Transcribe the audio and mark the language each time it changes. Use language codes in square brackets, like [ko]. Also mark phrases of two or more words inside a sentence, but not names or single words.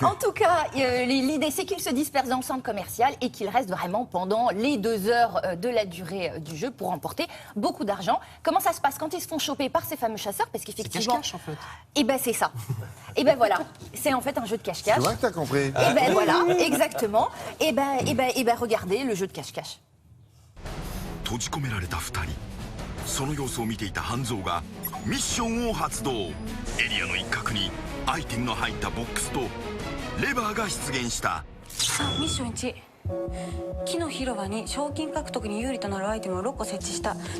[fr] En tout cas, l'idée, c'est qu'ils se dispersent dans le centre commercial et qu'ils restent vraiment pendant les 2 heures de la durée du jeu pour remporter beaucoup d'argent. Comment ça se passe quand ils se font choper par ces fameux chasseurs? Parce qu'effectivement... C'est cache-cache, en fait. Et ben c'est ça. Et ben voilà. C'est en fait un jeu de cache-cache. C'est vrai que t'as compris. Et ben voilà, exactement. Et ben regardez le jeu de cache-cache. [ja] 閉じ込められた2人。その様子を見ていた半蔵がミッションを発動。エリアの一角にアイテムの入ったボックスとレバーが出現した。ミッション1、木の広場に賞金獲得に有利となるアイテムを6個設置した。